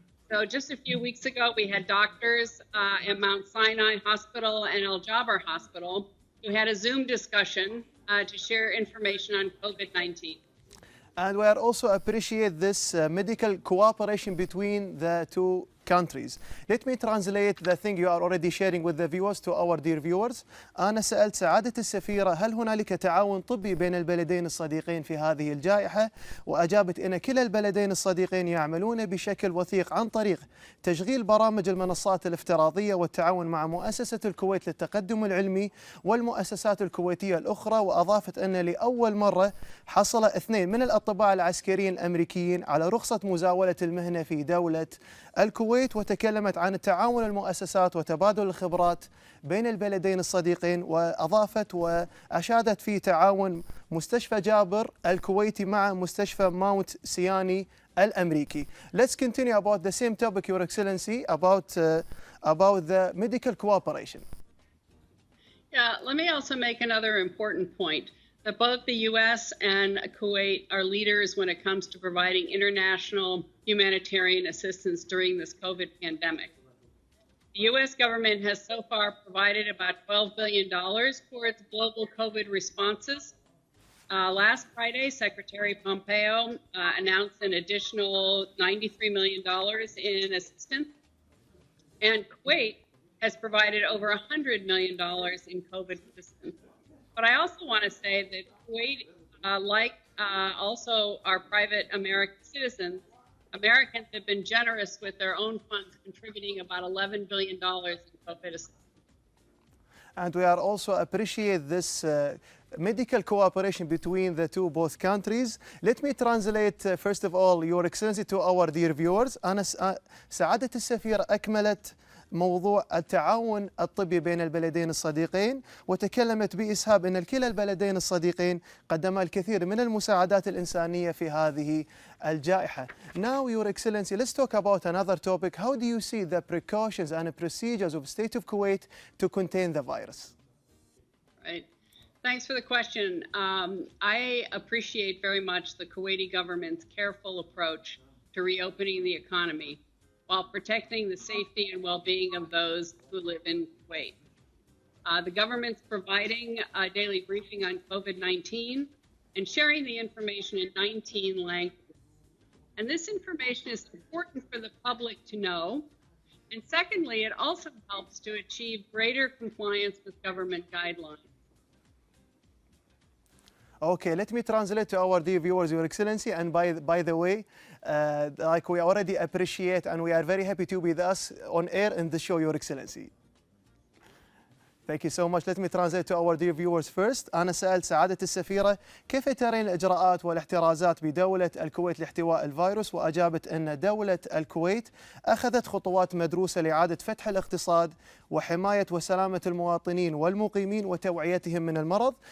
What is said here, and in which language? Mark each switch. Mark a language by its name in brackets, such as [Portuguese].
[English] So just a few weeks ago, we had doctors at Mount Sinai Hospital and Al Jaber Hospital who had a Zoom discussion to share information on COVID-19. And we are also appreciate this medical cooperation between the two countries. Let me translate the thing you are already sharing with the viewers to our dear viewers. [Arabic] أنا سألت سعادة السفيرة هل هنالك تعاون طبي بين البلدين الصديقين في هذه الجائحة، وأجابت أن كلا البلدين الصديقين يعملون بشكل وثيق عن طريق تشغيل برامج المنصات الافتراضية والتعاون مع مؤسسة الكويت للتقدم العلمي والمؤسسات الكويتية الأخرى. وأضافت أن لأول مرة حصل 2 من الأطباء العسكريين الأمريكيين على رخصة مزاولة المهنة في دولة الكويت، وتكلمت عن التعاون المؤسسات وتبادل الخبرات بين البلدين الصديقين، وأضافت وأشادت في تعاون مستشفى جابر الكويتي مع مستشفى ماونت سياني الأمريكي. [English] Let's continue about the same topic, Your Excellency, about the medical cooperation. Yeah, let me also make another important point, that both the U.S. and Kuwait are leaders when it comes to providing international humanitarian assistance during this COVID pandemic. The U.S. government has so far provided about $12 billion for its global COVID responses. Last Friday, Secretary Pompeo announced an additional $93 million in assistance, and Kuwait has provided over $100 million in COVID assistance. But I also want to say that Kuwait, like also our private American citizens, Americans have been generous with their own funds, contributing about $11 billion in COVID assistance. And we are also appreciate this medical cooperation between the both countries. Let me translate first of all, Your Excellency, to our dear viewers. [Arabic] أنا سعادة السفيرة أكملت موضوع التعاون الطبي بين البلدين الصديقين، وتكلمت بإسهاب أن كلا البلدين الصديقين قدما الكثير من المساعدات الإنسانية في هذه الجائحة. [English] Now, Your Excellency, let's talk about another topic. How do you see the precautions and procedures of the state of Kuwait to contain the virus? Right. Thanks for the question. I appreciate very much the Kuwaiti government's careful approach to reopening the economy while protecting the safety and well-being of those who live in Kuwait. The government's providing a daily briefing on COVID-19 and sharing the information in 19 languages. And this information is important for the public to know. And secondly, it also helps to achieve greater compliance with government guidelines. Okay, let me translate to our dear viewers, Your Excellency. And by the way, like we already appreciate and we are very happy to be with us on air in the show, Your Excellency. Thank you so much. Let me translate to our dear viewers first. [Arabic] أنا سألت سعادة السفيرة كيف ترين الإجراءات والاحترازات بدولة الكويت لاحتواء الفيروس، وأجابت أن دولة الكويت أخذت خطوات مدروسة لإعادة فتح الاقتصاد وحماية وسلامة المواطنين والمقيمين وتوعيتهم من المرض.